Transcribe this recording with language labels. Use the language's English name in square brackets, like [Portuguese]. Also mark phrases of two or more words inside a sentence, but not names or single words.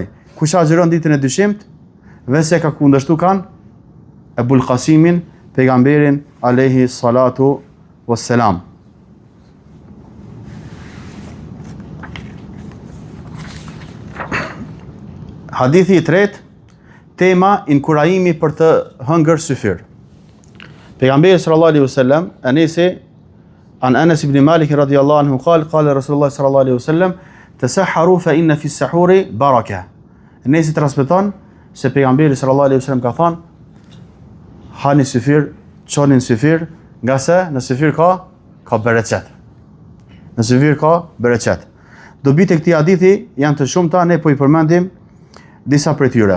[Albanian] Kush agjeron ditën e dyshimt, vetë se ka kundërshtuar kanë Ebul Qasimin, pejgamberin [Arabic] عليه الصلاة والسلام. [Albanian] Hadithi i tretë, tema inkurajimi për të hëngër syfir. [Arabic] Pejgamberi صلى الله عليه وسلم عن أنس بن مالك رضي الله عنه قال رسول الله صلى الله عليه وسلم تسحروا فإن في السحور بركة. [Albanian] Anasi transmeton se pejgamberi [Arabic] صلى الله عليه وسلم [Albanian] ka thënë, hani syfir, çonin syfir, nga se në syfir ka bereqet. Në syfir ka bereqet. Dobit e këtij hadithi janë të shumta, ne po i përmendim disa prej tyre.